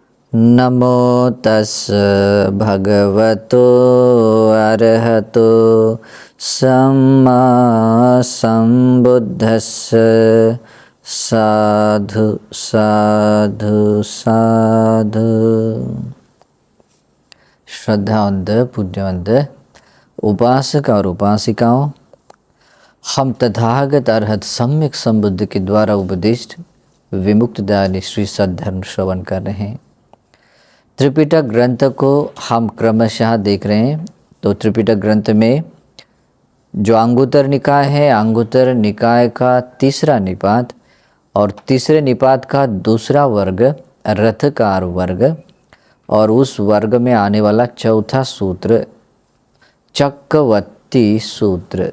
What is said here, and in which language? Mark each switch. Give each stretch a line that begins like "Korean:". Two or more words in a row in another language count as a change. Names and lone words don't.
Pali: नमो तस् भगवतो अरहतो सम्मा संबुद्धस्स। साधु साधु साधु।
Hindi: श्रद्धावंत पूज्यवंत उपासक और उपासिकाओं, हम तथागत अरहत सम्यक संबुद्ध के द्वारा उपदिष्ट विमुक्त दायनी श्री सद्धर्म श्रवण कर रहे हैं। त्रिपिटक ग्रंथ को हम क्रमशः देख रहे हैं। तो त्रिपिटक ग्रंथ में जो अंगुत्तर निकाय है, अंगुत्तर निकाय का तीसरा निपात और तीसरे निपात का दूसरा वर्ग रथकार वर्ग और उस वर्ग में आने वाला चौथा सूत्र चक्रवर्ती सूत्र।